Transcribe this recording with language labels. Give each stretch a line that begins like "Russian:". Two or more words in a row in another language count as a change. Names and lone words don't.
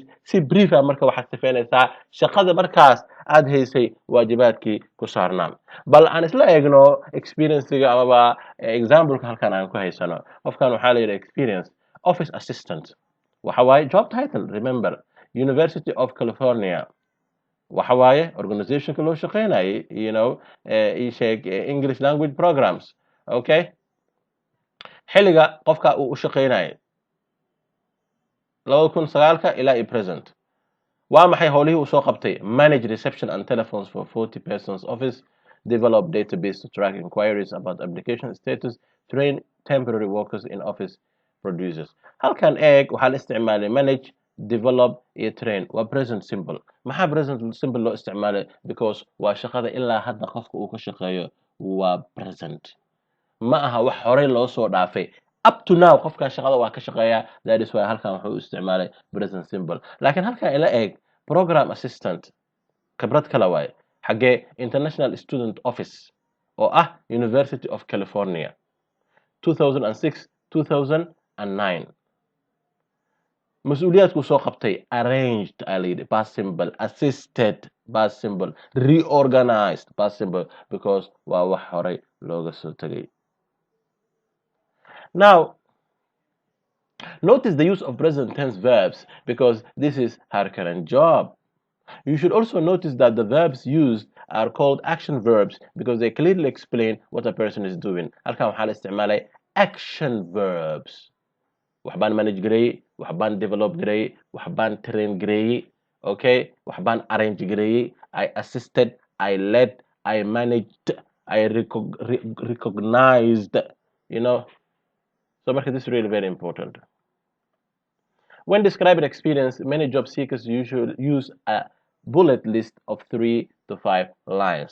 Somali: Si brief ah marka waxaad sifeynaysaa shaqada markaas aad haysay waajibaadkii ku saarnaa. bal aan isla eegno experience-ga amaba example-ka halkan aan ku haysano. qofkan waxaa la yidhaha
English: experience office assistant,
Somali: waxa waaye
English: job title, remember University of California,
Somali: waxa waaye organization-ka loo shaqeynayay,
English: English language programs.
Somali: Okay, xilliga qofka uu u shaqeynayay 2009 ilaa present. waa maxay howlihii uu soo qabtay?
English: Manage reception and telephones for 40 persons office, develop database to track inquiries about application status, train temporary workers in office producers.
Somali: halkan eeg waxaa la isticmaalay manage, develop iyo train. waa
English: present simple.
Somali: maxaa
English: present simple
Somali: loo isticmaalay? Because waa shaqada ilaa hadda qofka uu ka shaqeeyo waa present, ma aha wax horey loo soo dhaafay.
English: up to now
Somali: qofkan shaqada waa ka shaqeeyaa,
English: that is why
Somali: halkan wuxuu u isticmaalay
English: present simple.
Somali: laakiin halkan ila eeg
English: program assistant,
Somali: khibrad kala waaye, xagee
English: international student office
Somali: oo ah University of California 2006 2009. mas-uuliyaadku soo qabtay
English: arranged alid past simple, assisted past simple, reorganized past simple, because
Somali: waa wax horey looga soo tagay.
English: Now, notice the use of present tense verbs because this is her current job. You should also notice that the verbs used are called action verbs because they clearly explain what a person is doing.
Somali: halkan waxaa la isticmaalay
English: action verbs.
Somali: waxbaan manage gareeyey, waxbaan develop gareeyey, waxbaan train gareeyey, okay, waxbaan arrange gareeyey,
English: I assisted, I led, I managed, I recognized, So this is really very important. When describing experience, many job seekers usually use a bullet list of 3 to 5 lines.